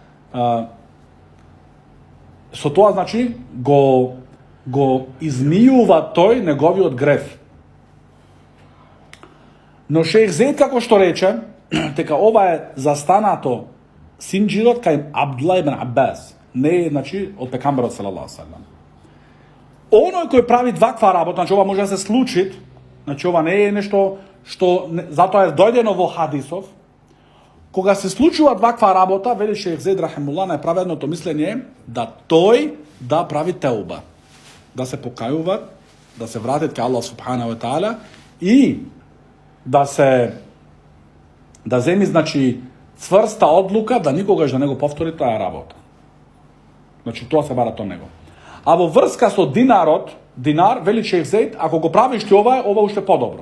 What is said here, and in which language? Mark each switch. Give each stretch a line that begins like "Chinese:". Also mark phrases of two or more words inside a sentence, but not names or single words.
Macedonian: Со тоа, значи, го измијува тој неговиот греф. Но шејх Зеид како што рече, дека ова е застанато синџирот кај Абдулла ибн Аббас, не е, значи, од пекамберот
Arabic: صلى الله عليه وسلم.
Macedonian: Оној кој прави ваква работа, значи ова може да се случи, значи ова не е нешто што затоа е дојдено во хадисов. Кога се случува ваква работа, вели шејх Зеид рахимуллах, најправедното мислење да тој да прави теуба, да се покајува, да се вратит кај Аллах
Arabic: سبحانه وتعالى
Macedonian: и да земи, значи, цврста одлука да никогаш да не го повтори таа работа. Значи тоа се бара од него. А во врска со динар, вели шејх Зеид, ако го правиш ти ова уште подобро.